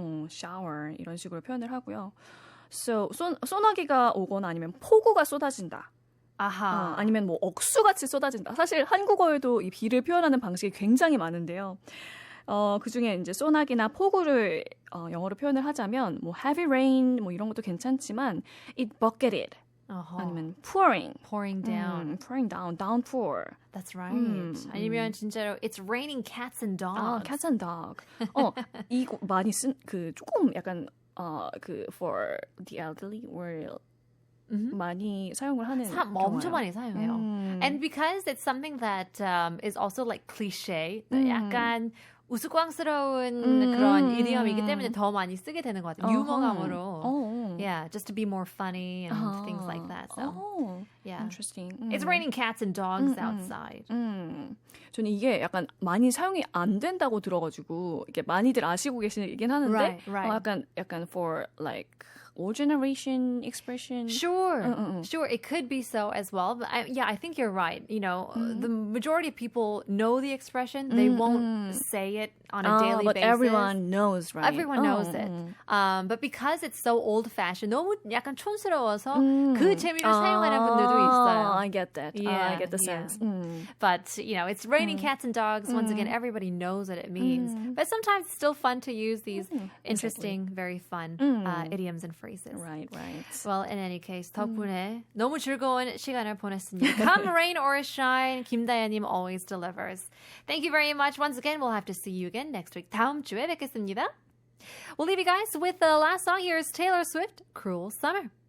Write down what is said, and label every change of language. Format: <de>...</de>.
<ko>shower 이런 식으로 표현을 하고요. So 소나기가 오거나 아니면 폭우가 쏟아진다. 아하. 아니면 뭐 억수같이 쏟아진다. 사실 한국어에도 이 비를 표현하는 방식이 굉장히 많은데요. 그중에 이제 소나기나 폭우를 영어로 표현을 하자면 뭐 heavy rain 뭐 이런 것도 괜찮지만</ko> <en>it bucketed.</en> <ko>아니면 pouring</ko> <en>down. pouring down, downpour. That's right.</en> <ko>아니면 진짜로</ko> <en>it's raining cats and dogs. cats and dog.</en> <ko>이거 많이 쓴 그 조금 약간</ko> <en>for the elderly or</en> <ko>많이 사용을 하는 엄청 많이 사용해요.</ko> <en>And because it's something that is also like cliche,</en> <ko>약간 우스꽝스러운 그런 이디엄이기 때문에 더 많이 쓰게 되는 것 같아요. 유머감으로.</ko> <en>Yeah, just to be more funny and things like that. So, yeah. Interesting. It's raining cats and dogs outside.</en> <ko>저는 이게 약간 많이 사용이 안 된다고 들어가지고 이게 많이들 아시고 계시긴 하는데</ko> <en>right.</en> <ko>약간</ko> <en>for like old generation expression. Sure. It could be so as well. But I think you're right. You know, the majority of people know the expression. They won't say it on a daily but basis. everyone knows, right? Everyone knows it. But because it's so old-fashioned,</en> <ko>너무 약간 촌스러워서 그 재미를 사용하는 분들도 있어요.</ko> <en>I get that. I get the sense. But, you know, it's raining cats and dogs. Once again, everybody knows what it means. But sometimes it's still fun to use these interesting, very fun idioms and phrases. Right. Well, in any case,</en> <ko>덕분에 너무 즐거운 시간을 보냈습니다.</ko> <en>Come rain or shine, 김다연님 always delivers. Thank you very much. Once again, we'll have to see you again next week.</en> <ko>다음 주에 뵙겠습니다.</ko> <en>We'll leave you guys with the last song. Here's Taylor Swift, Cruel Summer.</en>